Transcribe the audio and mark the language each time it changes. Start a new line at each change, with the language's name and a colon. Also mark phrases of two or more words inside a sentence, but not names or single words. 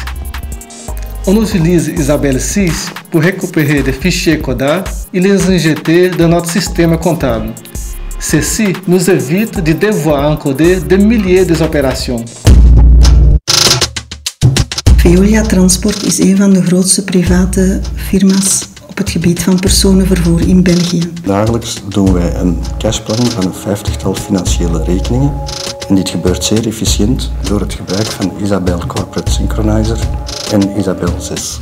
French: On utilise Isabelle 6 pour récupérer des fichiers Coda et les injecter dans notre système comptable. Ceci nous évite de devoir encoder des milliers d'opérations.
Dutch: Veolia Transport is een van de grootste private firma's op het gebied van personenvervoer in België. Dagelijks doen wij een cashplanning van een 50-tal financiële rekeningen. En dit gebeurt zeer efficiënt door het gebruik van Isabelle Corporate Synchronizer en Isabelle 6.